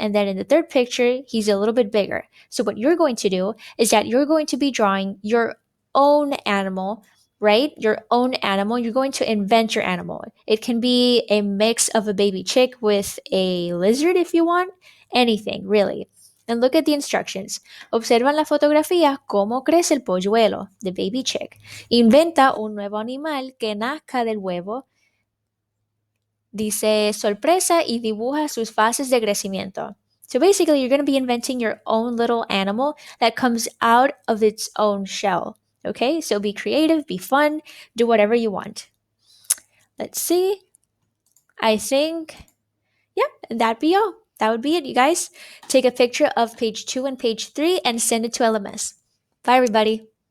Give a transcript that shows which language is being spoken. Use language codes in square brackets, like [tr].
[en] And then in the third picture, he's a little bit bigger. So, what you're going to do is that you're going to be drawing your own animal, right? Your own animal. You're going to invent your animal. It can be a mix of a baby chick with a lizard if you want, anything, really. And look at the instructions. [es] Observa en la fotografía cómo crece el polluelo, [en] the baby chick. [es] Inventa un nuevo animal que nazca del huevo. Dice sorpresa y dibuja sus fases de crecimiento. [en] So basically, you're going to be inventing your own little animal that comes out of its own shell. Okay, so be creative, be fun, do whatever you want. Let's see. I think, yeah, that'd be all. That would be it, you guys. Take a picture of page 2 and page 3 and send it to LMS. Bye, everybody.